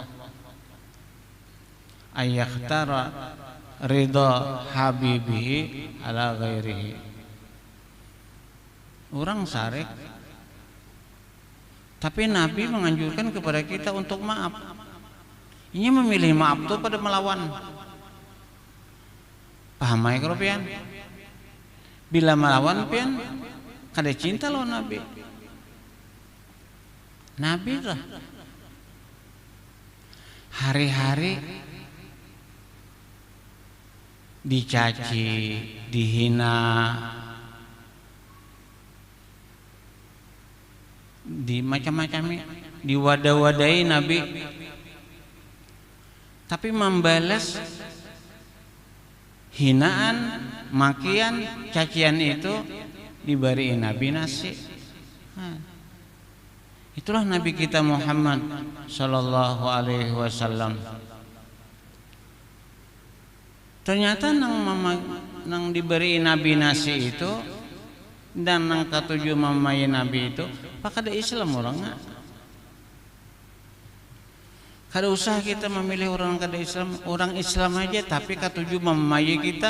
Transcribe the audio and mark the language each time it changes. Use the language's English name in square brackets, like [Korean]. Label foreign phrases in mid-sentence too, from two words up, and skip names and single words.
[Arabic] أيختار رضا حبيبه على غيره. [Indonesian] Orang syarek, tapi Nabi menganjurkan kepada kita untuk maaf. Ini memilih maaf itu pada melawan. [Banjar] Paham ya kalau pian? Bila melawan pian, kada cinta lawan Nabi. Nabi lah hari-hari dicaci, dihina, di macam-macam, diwadah-wadahi Nabi, tapi membalas hinaan, makian, cacian itu diberi Nabi nasi. [Indonesian] Itulah Nabi kita Muhammad [Arabic] صلى الله عليه وسلم. [Banjar] Ternyata nang diberi Nabi nasi itu dan nang ketujuh mamai Nabi itu pakada Islam orang nggak? Kada usah kita memilih orang kada Islam, orang Islam aja tapi ketujuh mamai kita.